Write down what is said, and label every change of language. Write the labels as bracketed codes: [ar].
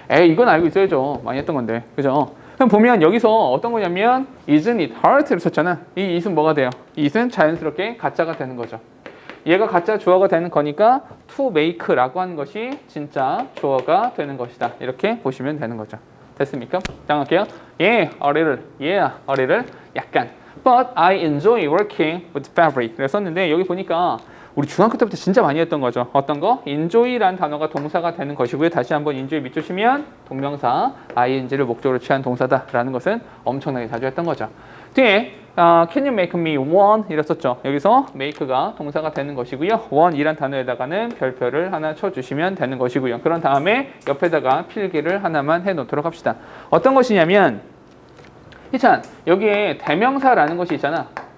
[ko] 이건 알고 있어야죠. 많이 했던 건데. 그죠? 그럼 보면 여기서 어떤 거냐면 [en] isn't it hard [ko] 를 썼잖아. 이 it은 뭐가 돼요? 이 it은 자연스럽게 가짜가 되는 거죠. 얘가 가짜 주어가 되는 거니까 to make라고 하는 것이 진짜 주어가 되는 것이다. 이렇게 보시면 되는 거죠. 됐습니까? 자, 갈게요. a little, 약간. [en] But I enjoy working with fabric. [ko] 그래서 썼는데 여기 보니까 우리 중학교 때부터 진짜 많이 했던 거죠. 어떤 거? enjoy란 단어가 동사가 되는 것이고요. 다시 한번 enjoy 밑주시면 동명사 ing를 목적으로 취한 동사다라는 것은 엄청나게 자주 했던 거죠. 뒤에 [en] can you make me one? [ko] 이랬었죠. 여기서 make가 동사가 되는 것이고요. one이란 단어에다가는 별표를 하나 쳐주시면 되는 것이고요. 그런 다음에 옆에다가 필기를 하나만 해놓도록 합시다. 어떤 것이냐면 희찬, 여기에 대명사라는 것이 있잖아.